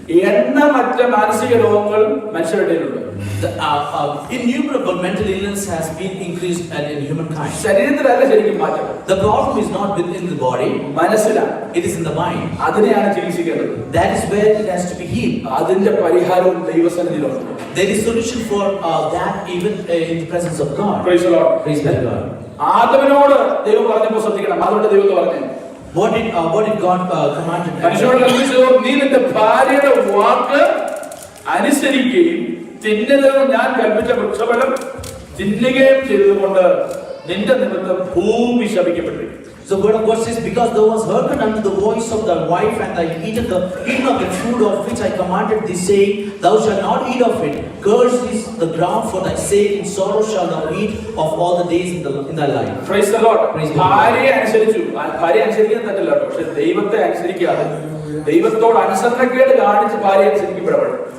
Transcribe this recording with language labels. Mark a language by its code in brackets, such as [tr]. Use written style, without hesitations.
[ml] എണ്ണമറ്റ മാനസിക രോഗങ്ങൾ മനുഷ്യരുടെ ഇടയിലുണ്ട്. [en] the innumerable mental illness has been increased in humankind. [ml] ശരീരത്തിലല്ല ശരിക്കും മാറ്റം. [en] The problem is not within the body, [ml] മനസ്സിലാണ്. [en] it is in the mind. [ml] അതിനെയാണ് ചികിത്സിക്കേണ്ടത്. [en] That is where it has to be healed. [ml] അതിന്റെ പരിഹാരവും ദൈവസന്നിധിയിലുണ്ട്. [en] There is solution for that even in the presence of God. Praise the Lord. Praise be to God. [ml] ആദമിനോട് ദൈവം പറഞ്ഞപ്പോൾ ശ്രദ്ധിക്കണം. അതുകൊണ്ട് ദൈവം പറഞ്ഞു, [en] What did God command? [ml] മനുഷ്യനോട് കൽപ്പിച്ചു, നീ നിന്റെ ഭാര്യയുടെ വാക്ക് അനുസരിക്കുകയും തിന്നരുതെന്ന് ഞാൻ കൽപ്പിച്ച വൃക്ഷഫലം തിന്നുകയും ചെയ്തതുകൊണ്ട് നിന്റെ നിമിത്തം ഭൂമി ശപിക്കപ്പെട്ടിരിക്കും. [en] So word of God says, because thou hast hearkened unto the voice of thy wife, and thou eaten of the fruit of which I commanded thee, saying, thou shalt not eat of it. Cursed is the ground for thy sake, in sorrow shalt thou eat of all the days in thy life. Praise the Lord. Praise the Lord. [ml] ഭാര്യയെ അനുസരിച്ചു. ഭാര്യ അനുസരിക്കാൻ തെറ്റില്ല കേട്ടോ. പക്ഷെ ദൈവത്തെ അനുസരിക്കാതെ ദൈവത്തോട് അനുസരണക്കേട് കാണിച്ച് ഭാര്യ അനുസരിക്കപ്പെടപ്പെടും.